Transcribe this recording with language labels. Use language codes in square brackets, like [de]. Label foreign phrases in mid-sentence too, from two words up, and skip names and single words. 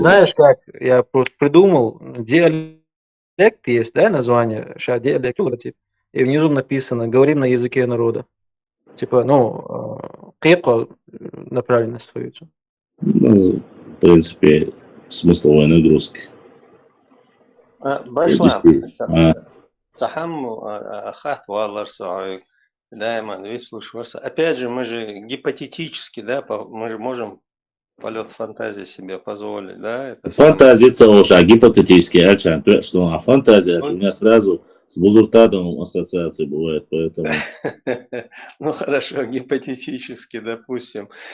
[ru] Знаешь как, я просто придумал, диалект есть, да, название, диалект, и внизу написано «говорим на языке народа». Типа, кепка на правильно остается. Ну, в принципе, смысловая нагрузка. Башлам, ахат валарса, дайман, выслушиваться. Опять же, мы же гипотетически, да, мы же можем полет фантазии себе позволить, да? Фантазия целая, гипотетически, что фантазия, у меня сразу с Бузуртадом ассоциации бывает, поэтому... Ну хорошо, гипотетически, допустим.